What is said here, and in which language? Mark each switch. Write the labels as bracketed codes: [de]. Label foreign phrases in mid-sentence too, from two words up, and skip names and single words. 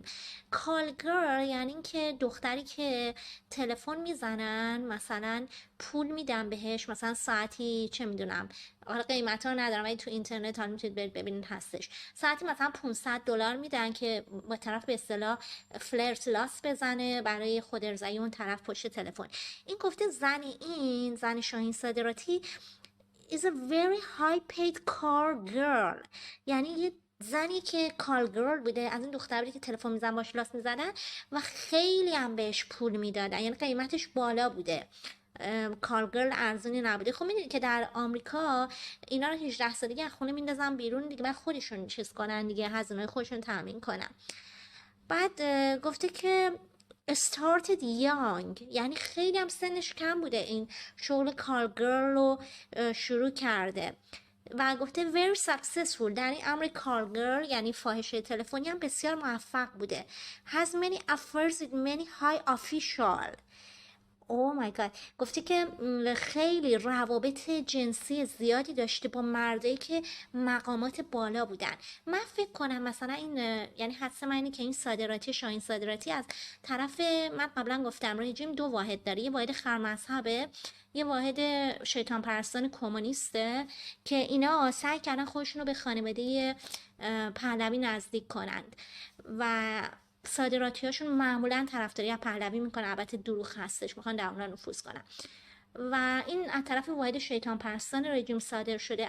[en] call girl [fa] یعنی این که دختری که تلفن میزنن مثلا پول میدن بهش، مثلا ساعتی چه میدونم، حالا قیمت ها ندارم ولی تو اینترنت حالا میتونید برید ببینید هستش، ساعتی مثلا $500 میدن که با طرف به اصطلاح فلرت لاس بزنه برای خود ارضایی اون طرف پشت تلفن. این گفته زن شاهین صادراتی [en] is a very high paid car girl، [fa] یعنی یه زنی که [en] call girl [fa] بوده، از این دختری که تلفن میزن باش لاس میزدن و خیلی هم بهش پول میدادن، یعنی قیمتش بالا بوده، کارگرل ارزونی نبوده. خب میدونید که در آمریکا اینا رو 18 سالگی از خونه میندازن بیرون دیگه، بعد خودشون چیز کنن دیگه، هزینه‌های خودشون تامین کنن. بعد گفته که [en] started young، [fa] یعنی خیلی هم سنش کم بوده این شغل کارگرل رو شروع کرده و گفته [en] very successful، [fa] در این امر کارگرل یعنی فاحشه تلفنی هم بسیار موفق بوده. [en] has many affairs with many high official. Oh my God. [fa] گفته که خیلی روابط جنسی زیادی داشته با مردایی که مقامات بالا بودن. من فکر کنم مثلا این یعنی حدس من اینه که این صادراتی شاهین صادراتی از طرف، من قبلا گفتم رژیم دو واحد داره، یه واحد خرمذهبه، یه واحد شیطان پرستان کمونیسته که اینا سعی کردن خودشون رو به خانواده پهلوی نزدیک کنند و صادراتیاشون معمولا طرفداری از پهلوی میکنن، البته دروغ هستش، میخوان در اونها نفوذ کنن و این از طرف واحد شیطان پرستان رژیم صادر شده.